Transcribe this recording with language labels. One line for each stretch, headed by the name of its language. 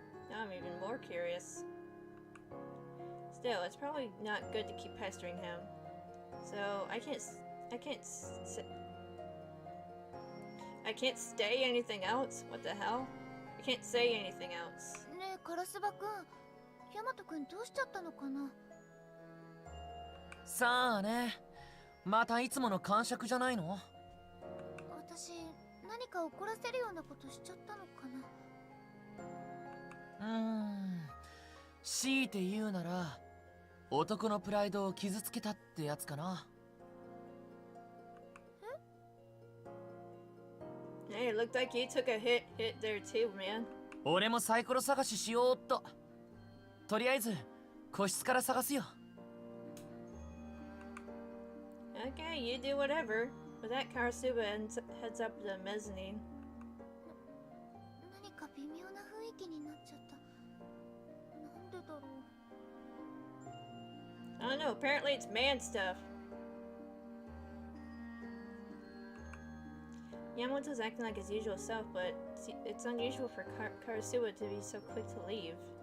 English: Now I'm even more curious. Still, it's probably not good to keep pestering him. So I can't say anything else. What the hell? I can't say anything else.
Japanese: ねえ、カラスバくん、ヤマトくんどうしちゃったのかな。さあね、またいつもの感触じゃないの？私、何か怒らせるようなことしちゃったのかな。強いて言うなら男のプライドを傷つけたってやつかな。
English: Hey, it looked like you took a hit there too, man.
Japanese: 俺もサイコロ探ししようっと。とりあえず個室から探すよ。
English: Okay, you do whatever. With that, Karasuba heads up the mezzanine.
Japanese: 何か微妙な雰囲気になっちゃった。なんでだろう。
English: I don't know, apparently it's man stuff. Yamamoto's acting like his usual self, but it's unusual for Karasuba to be so quick to leave.